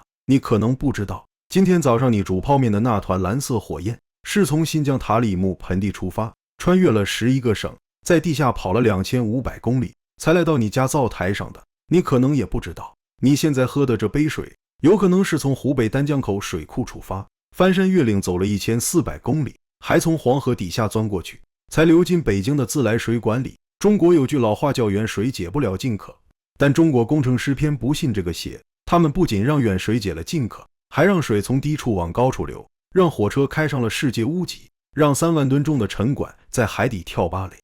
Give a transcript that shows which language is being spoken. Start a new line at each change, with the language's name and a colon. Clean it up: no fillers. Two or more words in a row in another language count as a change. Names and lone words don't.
Chinese: 你可能不知道，今天早上你煮泡面的那团藍色火焰，是從新疆塔里木盆地出發，穿越了11个省，在地下跑了2500公里，才来到你家灶台上的。你可能也不知道，你現在喝的這杯水，有可能是從湖北丹江口水庫出發，翻山越嶺走了1400公里，還從黃河底下鑽過去，才流進北京的自來水管裡。中國有句老話叫遠水解不了近渴，但中國工程師偏不信這個邪，他們不僅讓遠水解了近渴，還讓水從低處往高處流，讓火車開上了世界屋脊，讓3萬噸重的沉管在海底跳芭蕾。